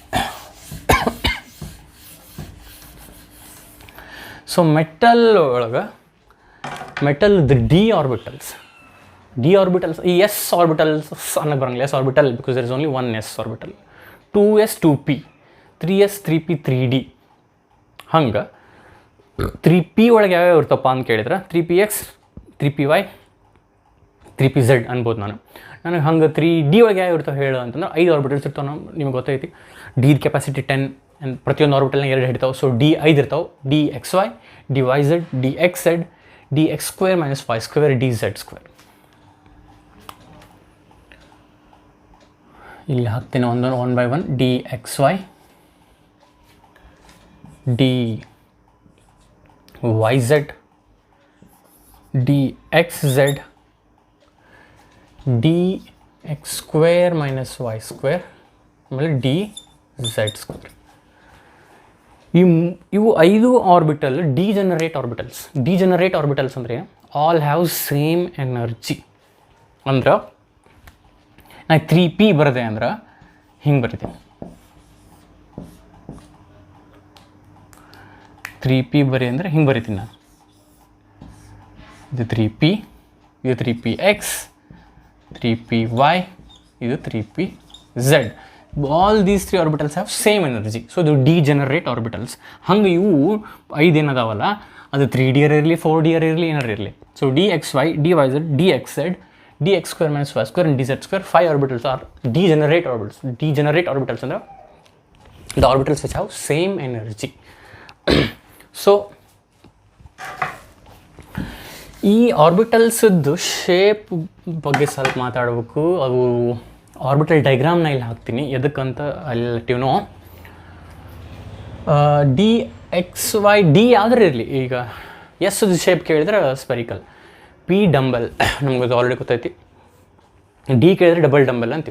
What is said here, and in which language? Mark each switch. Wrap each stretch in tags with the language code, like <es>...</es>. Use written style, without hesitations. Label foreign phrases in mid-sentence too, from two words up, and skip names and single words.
<kn>ಸೊ ಮೆಟಲ್ ಒಳಗೆ ಮೆಟಲ್ದ</kn> <en>d orbitals,</en> <kn>ಈ</kn> <en>s orbitals</en> <kn>ಅನ್ನಕ್ಕೆ ಬರಂಗಿಲ್ಲ.</kn> <en>s orbital because there is only one s orbital. 2s 2p, 3s 3p 3d.</en> <kn>ಹಂಗೆ 3p ಒಳಗೆ ಯಾವ್ಯಾವ ಇರ್ತಪ್ಪ ಅಂತ ಕೇಳಿದ್ರೆ 3px 3py 3pz ಅನ್ಬೋದು. ನನಗೆ ಹಂಗೆ 3d ಒಳಗೆ ಯಾವ ಇರ್ತಾವೆ ಹೇಳು ಅಂತಂದ್ರೆ 5 ಆರ್ಬಿಟಲ್ಸ್ ಇರ್ತಾವೆ. ನಿಮ್ಗೆ ಗೊತ್ತೈತಿ</kn> <en>d capacity</en> <kn>10, ಪ್ರತಿಯೊಂದು ಆರ್ಬಿಟಲ್ನ 2 ಹಿಡಿತಾವೆ. ಸೊ ಡಿ 5 ಇರ್ತಾವೆ,</kn> <en>dxy, dyz, dxz, dx² - y² dz².</en> <kn>ಇಲ್ಲಿ ಹಾಕ್ತೀನಿ</kn> <en>1 by 1</en> <kn>dxy, dyz, dxz, dx² - y², ಆಮೇಲೆ dz². ಇವು 5 ಆರ್ಬಿಟಲ್</kn> <en>degenerate orbitals</en> <kn>ಅಂದರೆ</kn> <en>all have same energy.</en> <kn>ಅಂದ್ರೆ ನಾ 3p ಬರದೆ ಅಂದ್ರೆ ಹಿಂಗೆ ಬರಿತೀನಿ, 3p ಬರಿ ಅಂದರೆ ಹಿಂಗೆ ಬರಿತೀನಿ ನಾನು. ಇದು 3p, ಇದು 3px, 3py, ಇದು 3pz.</kn> <en>All these 3 orbitals have same energy. So ಇದು degenerate orbitals.</en> <kn>ಹಂಗೆ ಇವು 5 ಏನದಾವಲ್ಲ, ಅದು 3D ಇರಲಿ 4D ಇರಲಿ ಏನಾರು ಇರಲಿ.</kn> <en>ಸೊ dxy, dyz, dxz, dx² - y² and dz², 5 orbitals are degenerate orbitals. Degenerate orbitals ಅಂದ್ರೆ the orbitals which have same energy.</en> <kn>ಸೊ ಈ ಆರ್ಬಿಟಲ್ಸ್ದು ಶೇಪ್ ಬಗ್ಗೆ ಸ್ವಲ್ಪ ಮಾತಾಡಬೇಕು. ಅದು</kn> <en>orbital diagram</en> <kn>ಇಲ್ಲಿ ಹಾಕ್ತೀನಿ, ಎದಕ್ಕಂತ ಅಲ್ಲಿ ಲೆಟಿವ್ನೋ. dxy, ಡಿ ಯಾವ್ದಾರು ಇರಲಿ, ಈಗ ಎಸ್ದು ಶೇಪ್ ಕೇಳಿದ್ರೆ ಸ್ಪೆರಿಕಲ್,</kn> <en>p dumbbell</en> <kn>ನಮ್ಗೆ ಅದು ಆಲ್ರೆಡಿ ಗೊತ್ತೈತಿ, ಡಿ ಕೇಳಿದ್ರೆ</kn> <en>double dumbbell</en> <kn>ಅಂತೀವಿ.</kn>